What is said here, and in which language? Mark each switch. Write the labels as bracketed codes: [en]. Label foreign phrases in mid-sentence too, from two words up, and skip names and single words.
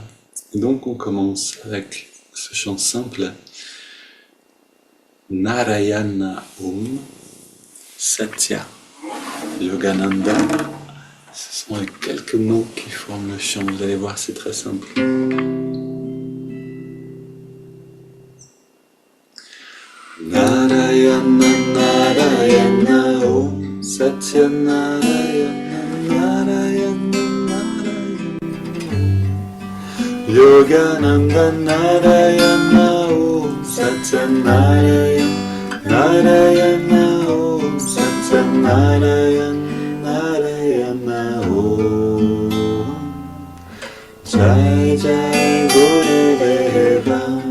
[fr] Et donc on commence avec ce chant simple. [sa] नारायण सत्य. [fr] Yogananda, ce sont les quelques mots qui forment le chant. Vous allez voir, c'est très simple. [sa] नारायण, नारायण सत्य, नारायण, नारायण, नारायण. योगानन्द, नारायण सत्य, नारायण, नारायण सत्य, नारायण, नारायण जय जय गुरुदेव.